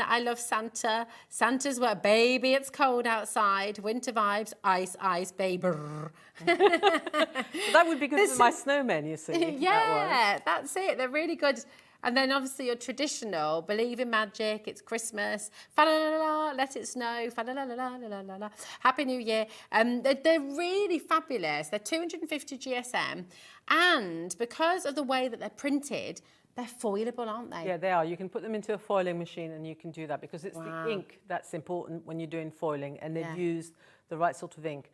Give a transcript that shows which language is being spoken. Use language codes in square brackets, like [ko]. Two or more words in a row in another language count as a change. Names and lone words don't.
[en] I love Santa. Santa's where baby, it's cold outside. Winter vibes, ice, ice, baby. That would be good for my snowmen, you see. Yeah, that's it. They're really good. And then obviously your traditional, believe in magic, it's Christmas, fa-la-la-la, let it snow, fa-la-la-la-la-la-la, Happy New Year. They're really fabulous. They're 250 GSM. And because of the way that they're printed, they're foilable, aren't they? Yeah, they are. You can put them into a foiling machine and you can do that, because it's the ink that's important when you're doing foiling, and they've used the right sort of ink.